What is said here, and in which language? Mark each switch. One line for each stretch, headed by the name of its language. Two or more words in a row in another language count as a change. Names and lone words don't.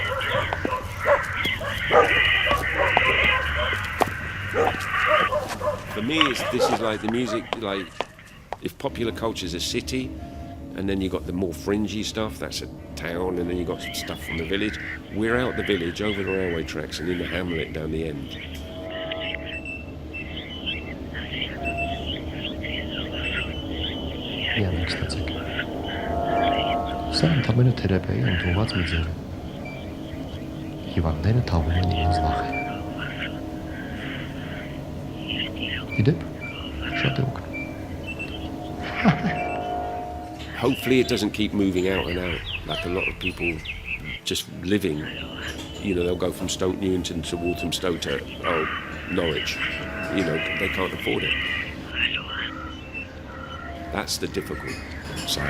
English: For For me, this is like the music, like if popular culture is a city, and then you got the more fringy stuff, that's a town, and then you got stuff from the village. We're out the village, over the railway tracks, and in the hamlet down the end.
Armenian: Միանակ ստացեք։ Սա ընդամենը թերապիայի ընդունված մի ձև է։ Հիվանդները թաղում են իրենց վախերը։ Իդեպ, շատ է օգնում։
English: Hopefully it doesn't keep moving out and out, like a lot of people just living. You know, they'll go from Stoke Newington to Walthamstow to, Norwich. You know, they can't afford it. That's the difficult side.